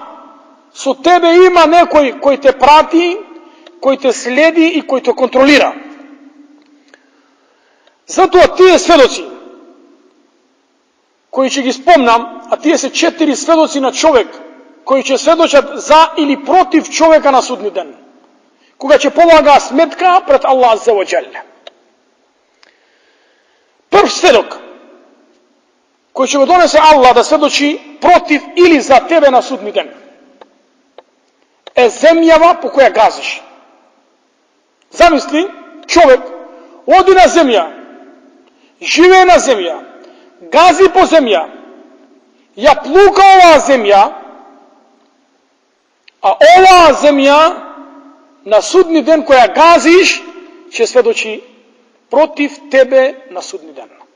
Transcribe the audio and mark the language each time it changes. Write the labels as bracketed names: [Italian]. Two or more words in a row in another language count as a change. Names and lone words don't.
[Macedonian] Со тебе има некој кој те прати, кој те следи и кој те контролира. Затоа тие сведоци, кои ќе ги спомнам, а тие се 4 сведоци на човек, кои ќе сведочат за или против човека на судни ден, кога ќе полага сметка пред Allah [Arabic] عز وجل. [Macedonian] Прв сведок, кој ќе го донесе Allah да сведочи против или за тебе на судни ден, е земјава по која газиш. Замисли, човек оди на земја, живее на земја, гази по земја, ја плука оваа земја, а оваа земја на судни ден која газиш ќе сведочи против тебе на судни ден.